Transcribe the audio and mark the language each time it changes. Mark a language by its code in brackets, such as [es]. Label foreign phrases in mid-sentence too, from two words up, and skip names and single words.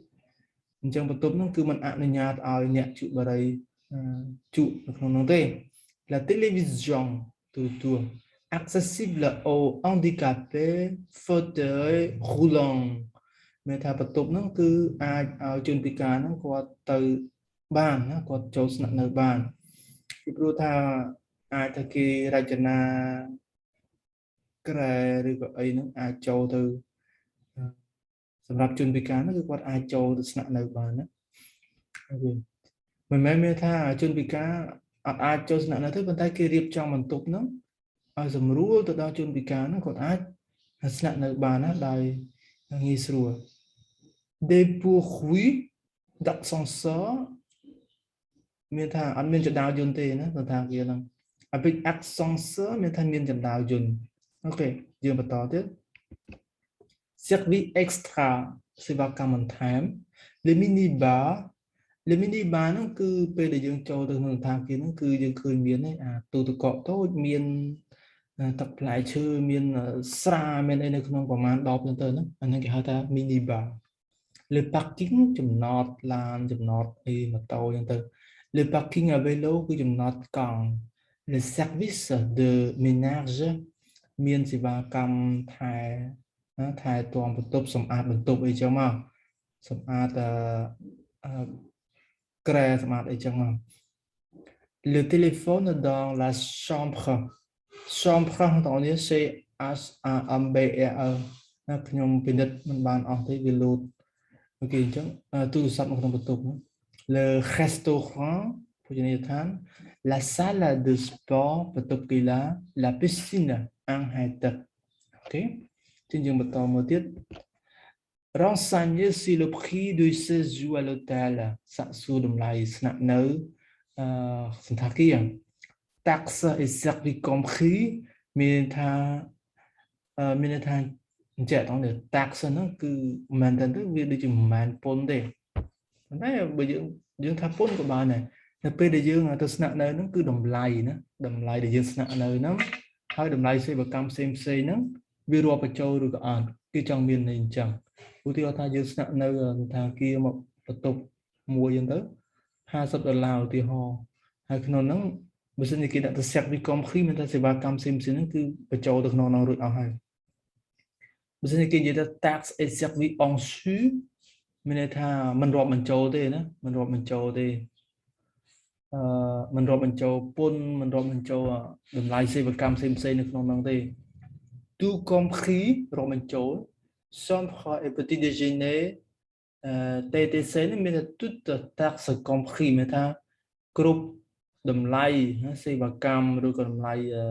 [km] អញ្ចឹងបន្ទប់ហ្នឹងគឺมันអនុញ្ញាតឲ្យអ្នកជក់បារីជក់នៅក្នុងនោះទេ [fr] la télévision [km] ទូរទស្សន៍ [fr] accessible aux handicapés fauteuil roulant [km] មានថាបន្ទប់ហ្នឹងគឺអាចឲ្យជនពិការហ្នឹងគាត់ទៅបានណាគាត់ចូលស្នាក់នៅបានពីព្រោះថាអាចថាគេរចនាក្រែឬក៏អីហ្នឹងអាចចូលទៅសម្រាប់ជនពិការហ្នឹងគឺគាត់អាចចូលទៅស្នាក់នៅបានណា Okay. មិនមែនមានថាជនពិការអាចចូលស្នាក់នៅទេប៉ុន្តែគេរៀបចំបន្ទប់ហ្នឹងឲ្យសម្រួលទៅដល់ជនពិការហ្នឹងគាត់អាចស្នាក់នៅបានណាដោយងាយស្រួល [fr] dépourvu d'ascenseur [km] មានថាអត់មានចណ្ដាលយន្តទេណាសណ្ឋាគារហ្នឹង avec ascenseur មានថាមានចណ្ដាលយន្ត ok យើងបន្តទៀត [fr] service extra [km] សេវាកម្មបន្ថែម [fr] le mini bar [km] ហ្នឹងគឺ ពេលដែលយើងចូលទៅក្នុងសណ្ឋាគារហ្នឹងគឺយើងឃើញមានអាទូទឹកកកតូចមានទឹកផ្លែឈើមានស្រាមានអីនៅក្នុងប្រមាណ10ទៅហ្នឹងអាហ្នឹងគេហៅថា [fr] mini bar le parking [km] ចំណតឡានចំណតអីម៉ូតូអញ្ចឹងទៅ [fr] le parking à vélo [km] គឺចំណតកង់ [fr] le service de ménage [km] មានសេវាកម្មថែទាំបន្ទប់សម្អាតបន្ទប់អីចឹងមកសម្អាត ក្រែសម្អាតអីចឹងមក [fr] le téléphone dans la chambre [km] បងប្អូននេះ C H A M B E R ខ្ញុំពិនិត្យមិនបានអស់ទេវាលោតអូខេអញ្ចឹងទូរស័ព្ទនៅក្នុងបន្ទប់ [fr] le restaurant [km] ភោជនីយដ្ឋាន [fr] la salle de sport [km] បន្ទប់កីឡា [fr] la piscine [km] អាងហែលទឹកអូខេជាងយើងបន្តមើលទៀត [fr] renseigner sur le prix du séjour à l'hôtel [km] សាកសួរតម្លៃស្នាក់នៅសណ្ឋាគារ [fr] taxe et service compris [km] មានថាអញ្ចឹងទៅ tax ហ្នឹងគឺមិនមែនទៅវាដូចជាមិនមែនពន្ធទេប៉ុន្តែបើយើងថាពន្ធក៏បានដែរនៅពេលដែលយើងទៅស្នាក់នៅហ្នឹង គឺតម្លៃណាតម្លៃដែលយើងស្នាក់នៅហ្នឹងហើយតម្លៃសេវាកម្មផ្សេងហ្នឹងវារាប់បញ្ចូលឬក៏អត់គឺចង់មានន័យអញ្ចឹងឧទាហរណ៍ថាយើងស្នាក់នៅសណ្ឋាគារមកបន្ទប់មួយអញ្ចឹងទៅ$50ឧទាហរណ៍ហើយក្នុងហ្នឹងបើសិនជាគេដាក់ទៅ [fr] service compris [km] មានតែសេវាកម្មផ្សេងហ្នឹងគឺបញ្ចូលទៅក្នុងនោះរួចអស់ហើយបើសិនជាគេនិយាយថា [fr] tax et service en sus [km] មានន័យថាមិនរាប់បញ្ចូលទេណាមិនរាប់បញ្ចូលទេ មិនរាប់បញ្ចូលពន្ធមិនរាប់បញ្ចូលតម្លៃសេវាកម្មផ្សេងនៅក្នុងនោះទេ [fr] tout compris [km] រាប់បញ្ចូល [fr] chambre et petit déjeuner TTC [km] នេះមានតែ [fr] toute taxe compris [km] មានថាគ្រប់តម្លៃសេវាកម្មឬក៏តម្លៃ